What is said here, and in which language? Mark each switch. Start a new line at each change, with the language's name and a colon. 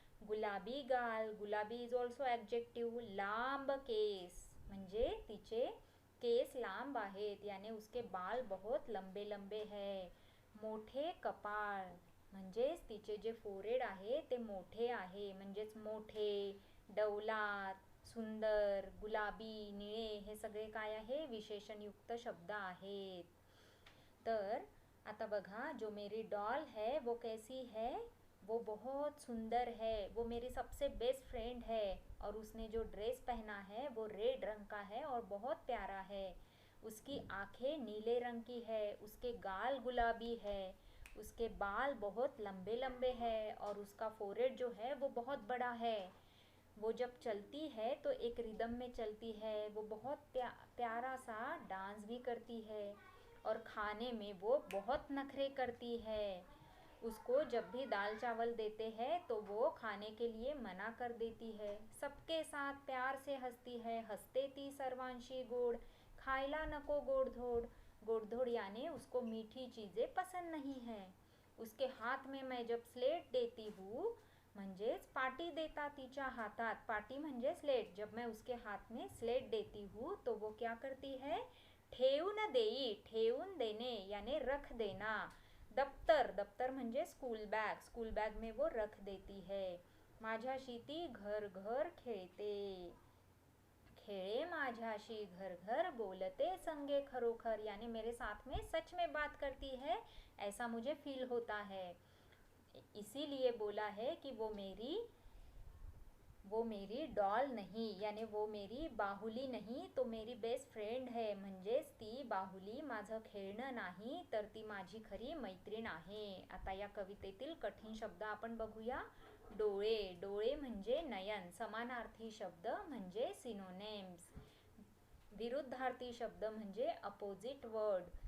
Marathi: गुलाबी गाल, गुलाबी
English: Is also adjective.
Marathi: लांब केस म्हणजे तिचे केस लांब आहेत, याने
Hindi: उसके बाल बहुत लंबे लंबे है.
Marathi: मोठे कपाळ म्हणजेच तिचे जे फोrehead आहे ते मोठे आहे, म्हणजेच मोठे. डौलात, सुंदर, गुलाबी, निळे हे सगळे काय आहे? विशेषणयुक्त शब्द आहेत. तर आता बघा,
Hindi: जो मेरी डॉल है वो कैसी है? वो बहुत सुंदर है. वो मेरी सबसे बेस्ट फ्रेंड है. और उसने जो ड्रेस पहना है वो रेड रंग का है और बहुत प्यारा है. उसकी आंखें नीले रंग की है. उसके गाल गुलाबी है. उसके बाल बहुत लंबे लंबे हैं और उसका फोrehead जो है वो बहुत बड़ा है. वो जब चलती है तो एक रिदम में चलती है. वो बहुत प्यारा सा डांस भी करती है. और खाने में वो बहुत नखरे करती है. उसको जब भी दाल चावल देते हैं तो वो खाने के लिए मना कर देती है. सबके साथ प्यार से हंसती है.
Marathi: हंसते ती सर्वांशी गोड, खायला नको गोडधोड.
Hindi: गोडधोड यानी उसको मीठी चीज़ें पसंद नहीं है. उसके हाथ में मैं जब स्लेट देती हूँ,
Marathi: म्हणजेच पाटी देता तिच्या हातात. पाटी म्हणजे स्लेट.
Hindi: जब मैं उसके हाथ में स्लेट देती हूँ तो वो क्या करती है?
Marathi: ठेवून देई,
Hindi: ठेवून देने यानी रख देना.
Marathi: दफ्तर, दफ्तर म्हणजे स्कूल बैग.
Hindi: स्कूल बैग में वो रख देती है.
Marathi: माझ्याशी ती घर घर खेळते. खेळे माझ्याशी घर घर, बोलते संगे खरोखर,
Hindi: यानी मेरे साथ में सच में बात करती है, ऐसा मुझे फील होता है. इसीलिए बोला है कि वो मेरी डॉल नहीं, यानी वो मेरी बाहुली नहीं, तो मेरी बेस्ट फ्रेंड है.
Marathi: म्हणजेच ती बाहुली माझं खेळणं नाही, तर ती माझी खरी मैत्रीण आहे. आता या कवितेतील कठीण शब्द आपण बघूया. डोळे, डोळे म्हणजे नयन. समानार्थी शब्द म्हणजे सिनोनिम्स. विरुद्धार्थी शब्द म्हणजे अपोजिट वर्ड.